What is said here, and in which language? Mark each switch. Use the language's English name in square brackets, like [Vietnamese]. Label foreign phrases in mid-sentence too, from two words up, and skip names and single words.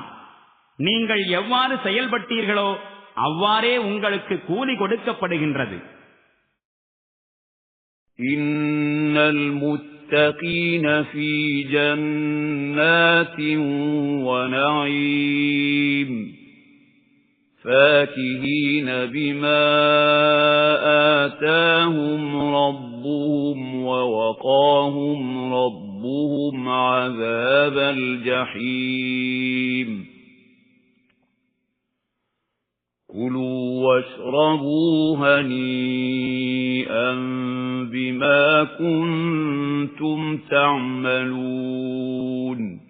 [Tamil] நீங்கள் எவ்வாறு செயல்பட்டீர்களோ அவ்வாறே உங்களுக்கு கூலி கொடுக்கப்படுகின்றது. [Arabic] إن المتقين في جنات ونعيم فاكهين بما آتاهم ربهم ووقاهم ربهم عذاب الجحيم كلوا واشربوا هنيئا بما كنتم تعملون